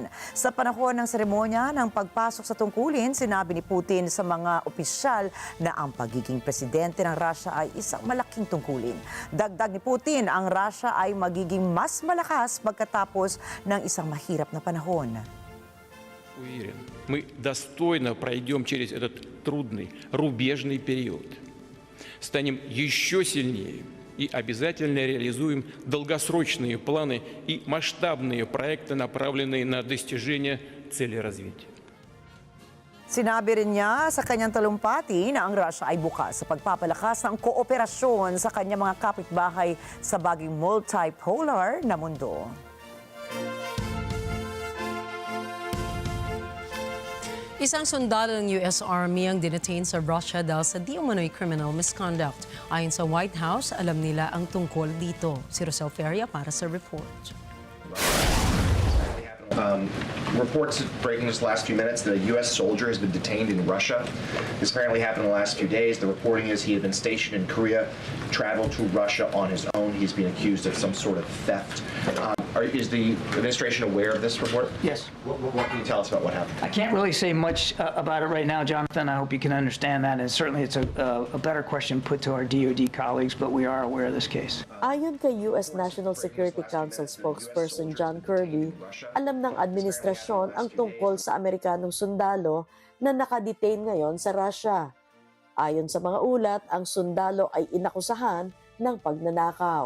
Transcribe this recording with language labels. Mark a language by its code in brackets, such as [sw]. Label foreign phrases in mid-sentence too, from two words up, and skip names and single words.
[tl] Sa panahon ng seremonya ng pagpasok sa tungkulin, sinabi ni Putin sa mga opisyal na ang pagiging presidente ng Russia ay isang malaking tungkulin. Dagdag ni Putin, ang Russia ay magiging mas malakas pagkatapos ng isang mahirap na panahon. [ru] Уверен, мы достойно пройдем через этот трудный, рубежный период. Станем еще сильнее и обязательно реализуем долгосрочные планы и масштабные проекты, направленные на достижение целей развития. [tl] Sinabi rin niya sa kanyang talumpati na ang Russia ay bukas sa pagpapalakas ng kooperasyon sa kanyang mga kapitbahay sa baging multipolar na mundo. Isang sundalo ng US Army ang detain sa Russia dahil sa di umano'y [en] criminal misconduct. [tl] Ayon sa White House, alam nila ang tungkol dito. Si Rosel Feria para sa report. [en] Reports breaking this last few minutes that a U.S. soldier has been detained in Russia. This apparently happened in the last few days. The reporting is he had been stationed in Korea, traveled to Russia on his own. He's being accused of some sort of theft. Is the administration aware of this report? Yes. What can you tell us about what happened? I can't really say much about it right now, Jonathan. I hope you can understand that. And certainly it's a better question put to our DoD colleagues, but we are aware of this case. [tl] Ayon kay U.S. National Security Council spokesperson John Kirby, alam ng administrasyon ang tungkol sa Amerikanong sundalo na nakadetain ngayon sa Russia. Ayon sa mga ulat, ang sundalo ay inakusahan ng pagnanakaw.